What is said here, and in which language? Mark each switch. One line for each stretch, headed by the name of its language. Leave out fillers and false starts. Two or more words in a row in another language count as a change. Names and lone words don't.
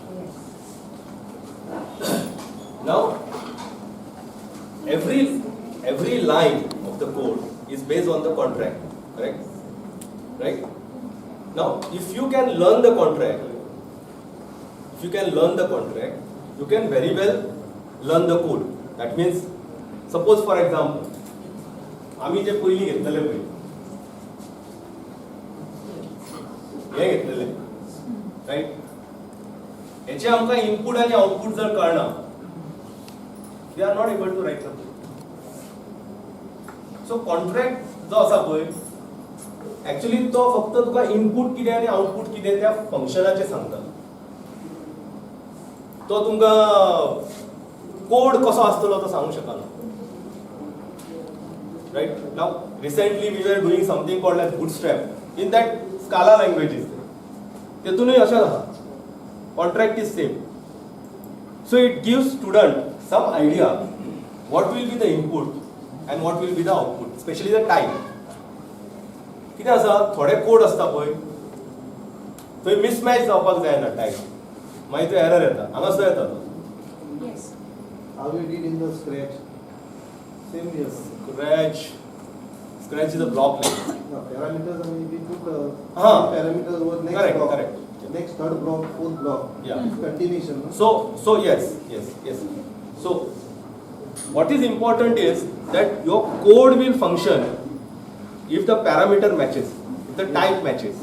English: Now, every line of the code is based on the contract, correct? Right? Now, if you can learn the contract, you can very well learn the code. That means, suppose for example,
Konkani: आम्ही जे पहिली घेतलेले पळय हे घेतलेले राईट याचे आमकां इनपुट आणि आउटपुट जर कळना
English: we are not able to write the so contract
Konkani: जो आसा पळय ऍक्च्युअली तो फक्त तुका इनपुट कितें आणि आउटपुट कितें त्या फंक्शनाचे सांगता तो तुमकां कोड कसो आसतलो तो सांगूंक शकना
English: right now recently we were doing something called as bootstrap in that scala languages
Konkani: तेतुनूय अशें आसा
English: contract is same so it gives student some idea what will be the input and what will be the output especially the type
Konkani: कितें आसा थोडे कोड आसता पळय थंय मिसमॅच जावपाक जायना टायप मागीर तो एरर येता हांगा सुद्दां येता तो
English: Yes. How you did in the scratch? Same here. Scratch is a block language. No, parameters, I mean, we took parameters over next Correct, block. correct. Next third block, fourth block. Yeah. Continuation. No? So yes. So what is important is that your code will function if the parameter matches, if the type matches,